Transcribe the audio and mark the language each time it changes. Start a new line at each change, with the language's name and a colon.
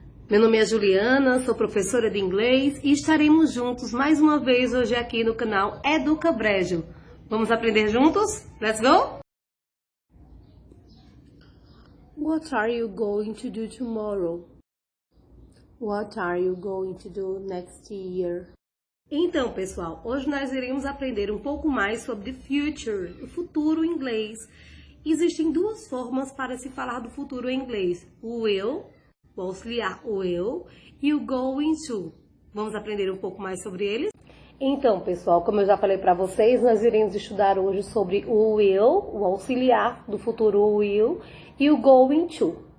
Portuguese: Meu nome é Juliana, sou professora de inglês e estaremos juntos mais uma vez hoje aqui no canal Educa Brejo. Vamos aprender juntos?
English: Let's go! What are you going to do tomorrow? What are you going to do next year?
Portuguese: Então, pessoal, hoje nós iremos aprender um pouco mais sobre
English: the future,
Portuguese: o futuro em inglês. Existem duas formas para se falar do futuro em inglês. O will, o auxiliar will, e o going to. Vamos aprender um pouco mais sobre eles? Então, pessoal, como eu já falei para vocês, nós iremos estudar hoje sobre o will, o auxiliar do futuro will, e o going to.